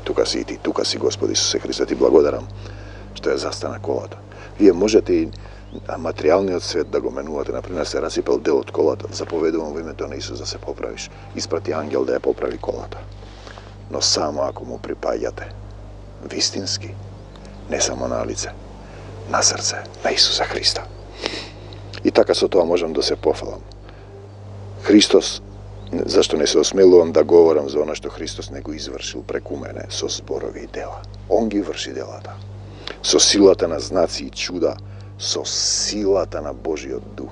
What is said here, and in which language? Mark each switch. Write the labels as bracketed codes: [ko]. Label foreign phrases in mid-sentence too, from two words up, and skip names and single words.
[mk] Тука си и ти, тука си, Господи Исусе Христе, ти благодарам што ја застана колата. Вие можете и материјалниот свет да го менувате. Например, се расипал дел од колата, заповедувам во името на Исус да се поправиш. Испрати ангел да ја поправи колата. Но само ако му припаѓате вистински, не само на лице, на срце, на Исуса Христа. I така со тоа можам да се пофалам. Христос, зашто не се осмелувам да говорам за она што Христос не го извршил преку мене со зборови и дела. Он ги врши делата. Со силата на знаци и чуда, со силата на Божиот дух.